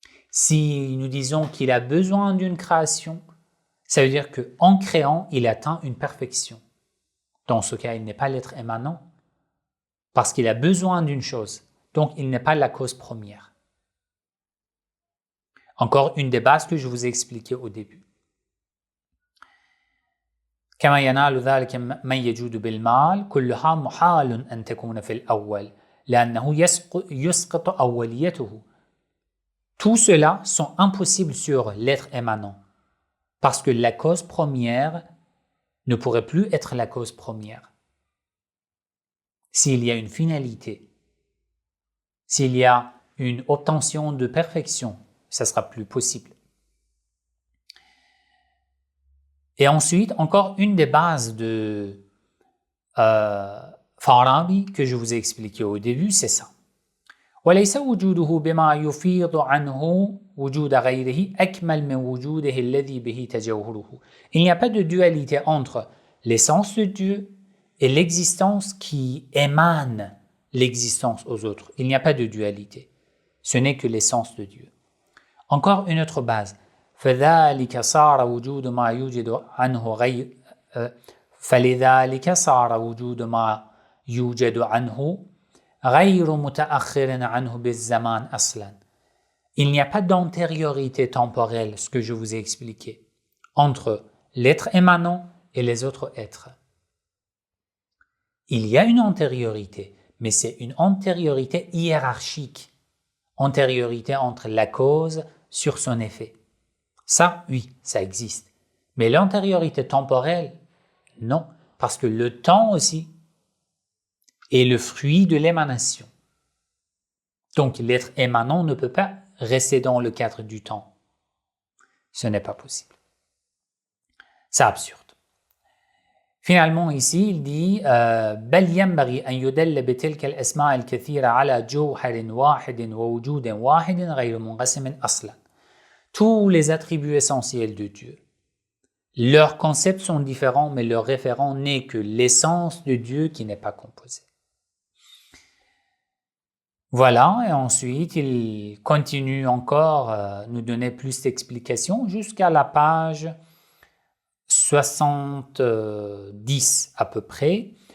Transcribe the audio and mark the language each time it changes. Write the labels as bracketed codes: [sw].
[fr] Si nous disons qu'il a besoin d'une création, ça veut dire qu'en créant, il atteint une perfection. Dans ce cas, il n'est pas l'être émanant, parce qu'il a besoin d'une chose, donc il n'est pas la cause première. Encore une des bases que je vous ai expliquées au début. [ar] كما ينال ذلك من يجود بالمال كلها محال أن تكون في الأول لأنه يسقط أوليته. [fr] Tout cela sont impossibles sur l'être émanant parce que la cause première ne pourrait plus être la cause première. S'il y a une finalité, s'il y a une obtention de perfection, ça sera plus possible. Et ensuite, encore une des bases de Farabi que je vous ai expliqué au début, c'est ça. [ar] وليس وجوده بما يفيض عنه وجود غيره أكمل من وجوده الذي به تجوهره. [fr] Il n'y a pas de dualité entre l'essence de Dieu et l'existence qui émane l'existence aux autres. Il n'y a pas de dualité. Ce n'est que l'essence de Dieu. Encore une autre base. [ar] فذلك صار وجود ما يوجد عنه غير فلذلك صار وجود ما يوجد عنه غير متأخر عنه بالزمان أصلا. [fr] Il n'y a pas d'antériorité temporelle, ce que je vous ai expliqué, entre l'être émanant et les autres êtres. Il y a une antériorité, mais c'est une antériorité hiérarchique, antériorité entre la cause sur son effet. Ça, oui, ça existe. Mais l'antériorité temporelle, non, parce que le temps aussi est le fruit de l'émanation. Donc l'être émanant ne peut pas rester dans le cadre du temps. Ce n'est pas possible. C'est absurde. Finalement, ici, il dit [ar] بل ينبغي أن يدل بتلك الأسماء الكثيرة على جوهر واحد ووجود واحد غير منقسم أصلا. [fr] Tous les attributs essentiels de Dieu. Leurs concepts sont différents, mais leur référent n'est que l'essence de Dieu qui n'est pas composée. Voilà, et ensuite, il continue encore à nous donner plus d'explications jusqu'à la page 70 à peu près.